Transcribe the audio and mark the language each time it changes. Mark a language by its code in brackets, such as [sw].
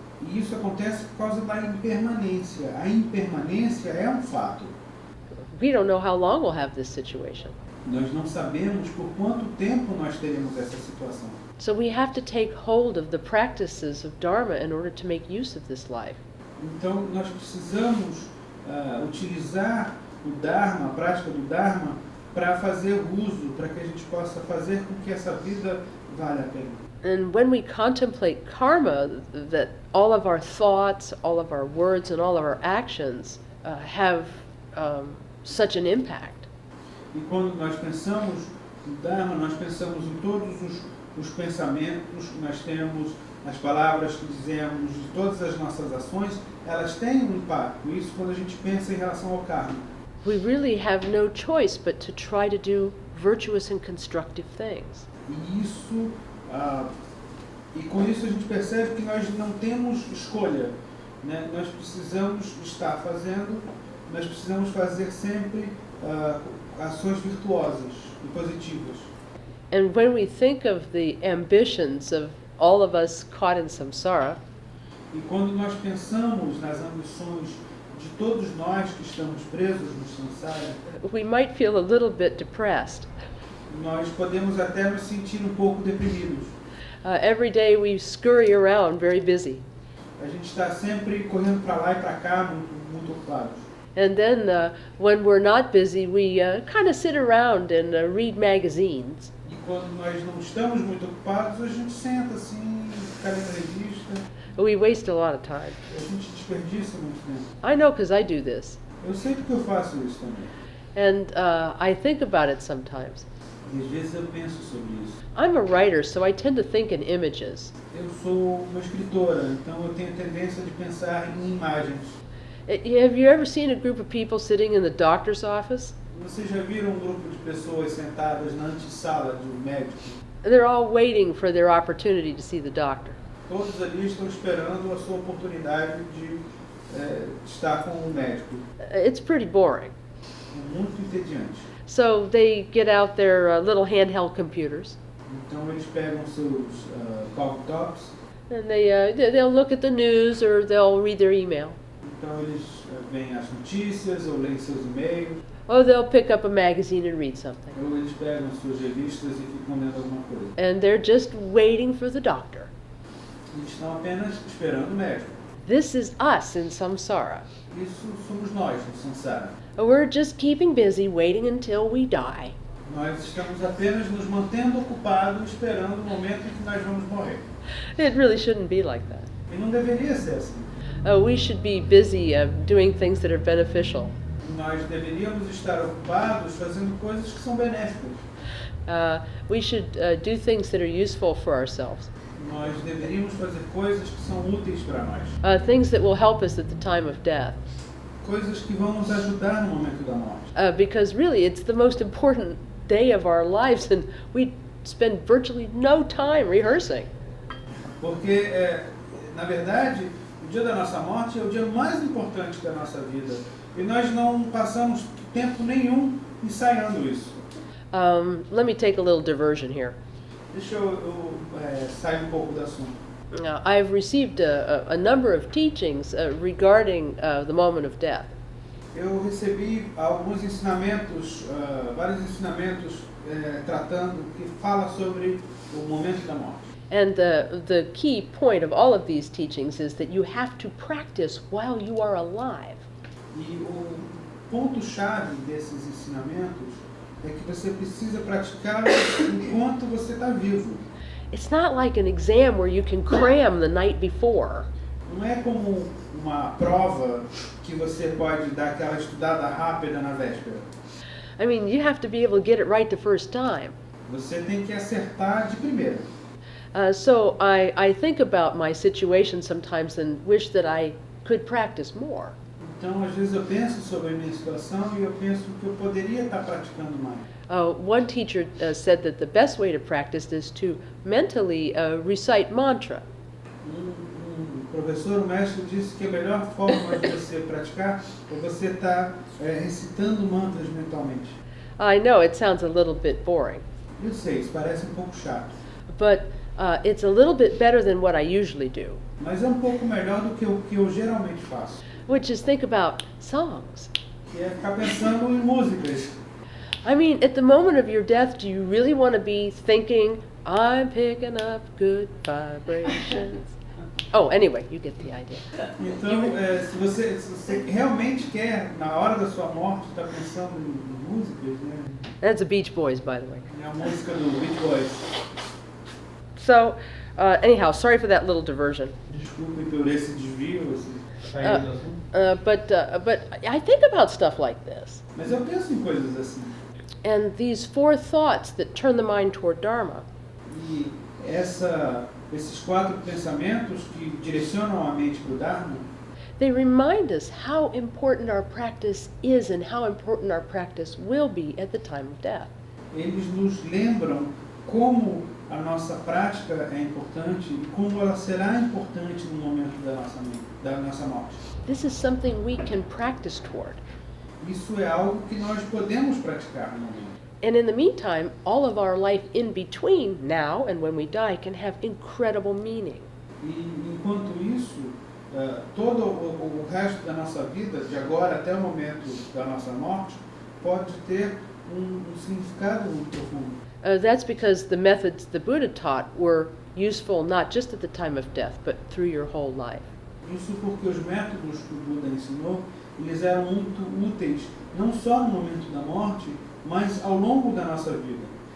[pt] E isso acontece por causa da impermanência. A impermanência é um fato. [en] We don't know how long we'll have this situation. [pt] Nós não sabemos por quanto tempo nós teremos essa situação. [en] So we have to take hold of the practices of Dharma in order to make use of this life. [pt] Então nós precisamos utilizar o Dharma, a prática do Dharma, para fazer uso, para que a gente possa fazer com que essa vida valha a pena. [en] And when we contemplate karma, that all of our thoughts, all of our words, and all of our actions have such an impact. [pt] E quando nós pensamos no Dharma, nós pensamos em todos os pensamentos que nós temos, as palavras que dizemos, de todas as nossas ações, elas têm um impacto. Isso quando a gente pensa em relação ao karma. [en] We really have no choice but to try to do virtuous and constructive things. [pt] E isso, e com isso a gente percebe que nós não temos escolha, né? Nós precisamos estar fazendo, nós precisamos fazer sempre ações virtuosas e positivas. [en] And when we think of the ambitions of all of us caught in samsara, [pt] E quando nós pensamos nas ambições de todos nós que estamos presos no samsara, [en] we might feel a little bit depressed. [pt] nós podemos até nos sentir um pouco deprimidos. [en] Every day we scurry around very busy. [pt] A gente está sempre correndo para lá e para cá, muito ocupados. [en] And then when we're not busy, we kind of sit around and read magazines. [pt] E quando nós não estamos muito ocupados, a gente senta assim, fica lendo revista, [en] We waste a lot of time. [pt] a gente desperdiça muito tempo. [en] I know because I do this. [pt] Eu sei porque eu faço isso também. [en] And I think about it sometimes. [pt] E às vezes eu penso sobre isso. [en] I'm a writer, so I tend to think in images. [pt] Eu sou uma escritora, então eu tenho a tendência de pensar em imagens. [en] Have you ever seen a group of people sitting in the doctor's office? [pt] Vocês já viram um grupo de pessoas sentadas na antessala de um médico? [en] They're all waiting for their opportunity to see the doctor. [pt] Todos ali estão esperando a sua oportunidade de estar com o médico. [en] It's pretty boring. [pt] É muito entediante. [en] So they get out their little handheld computers [pt] Então eles pegam seus cocktops, [en] and they'll look at the news or they'll read their email. [pt] então eles veem as notícias ou leem seus e-mails, [en] Or they'll pick up a magazine and read something. [pt] ou eles pegam suas revistas e ficam lendo alguma coisa. [en] And they're just waiting for the doctor. [pt] Eles estão apenas esperando o médico. [en] This is us in samsara. [pt] Isso somos nós no samsara. [en] We're just keeping busy waiting until we die. [pt] Nós estamos apenas nos mantendo ocupados, esperando o momento em que nós vamos morrer. [en] It really shouldn't be like that. [pt] E não deveria ser assim. [en] We should be busy doing things that are beneficial. [pt] Nós deveríamos estar ocupados fazendo coisas que são benéficas. [en] We should do things that are useful for ourselves. [pt] Nós deveríamos fazer coisas que são úteis para nós. [en] Things that will help us at the time of death. [pt] Coisas que vão nos ajudar no momento da morte. [en] Because really it's the most important day of our lives and we spend virtually no time rehearsing. [pt] Porque, na verdade, o dia da nossa morte é o dia mais importante da nossa vida. E nós não passamos tempo nenhum ensaiando isso. [en] Let me take a little diversion here. [pt] Deixa eu sair um pouco do assunto. [en] I've received a number of teachings regarding the moment of death. [pt] Eu recebi alguns ensinamentos, vários ensinamentos tratando, que fala sobre o momento da morte. [en] And the key point of all of these teachings is that you have to practice while you are alive. [pt] E o ponto-chave desses ensinamentos é que você precisa praticar enquanto você está vivo. [en] It's not like an exam where you can cram the night before. [pt] Não é como uma prova que você pode dar aquela estudada rápida na véspera. [en] I mean, you have to be able to get it right the first time. [pt] Você tem que acertar de primeira. [en] So I think about my situation sometimes and wish that I could practice more. [pt] Então, às vezes eu penso sobre a minha situação e eu penso que eu poderia estar praticando mais. [en] One teacher said that the best way to practice is to mentally recite mantra. [pt] Um professor, um mestre, disse que a melhor forma de você praticar é você estar recitando mantras mentalmente. [en] I know it sounds a little bit boring, [pt] Eu sei, isso parece um pouco chato, [en] but it's a little bit better than what I usually do, [pt] mas é um pouco melhor do que o que eu geralmente faço, [en] which is think about songs. [pt] que é ficar pensando em músicas. [en] I mean, at the moment of your death, do you really want to be thinking, I'm picking up good vibrations? Oh, anyway, you get the idea. [pt] Então, se você realmente quer, na hora da sua morte, estar pensando em músicas, né? [en] That's the Beach Boys, by the way. [pt] É a música do Beach Boys. [en] So, anyhow, sorry for that little diversion. [pt] Desculpe por esse desvio, saída do assunto. [en] But I think about stuff like this. [pt] Mas eu penso em coisas assim. [en] And these four thoughts that turn the mind toward Dharma, [pt] E esses 4 pensamentos que direcionam a mente para o Dharma, [en] they remind us how important our practice is and how important our practice will be at the time of death. [pt] eles nos lembram como a nossa prática é importante e como ela será importante no momento da nossa morte. [en] This is something we can practice toward. [pt] Isso é algo que nós podemos praticar no momento. [en] And in the meantime, all of our life in between now and when we die can have incredible meaning. [pt] E enquanto isso, todo o resto da nossa vida, de agora até o momento da nossa morte, pode ter um significado muito profundo. [en] That's because the methods the Buddha taught were useful not just at the time of death, but through your whole life. [pt] Isso porque os métodos que o Buda ensinou, eles eram muito úteis, não só no momento da morte, mas ao longo da nossa vida.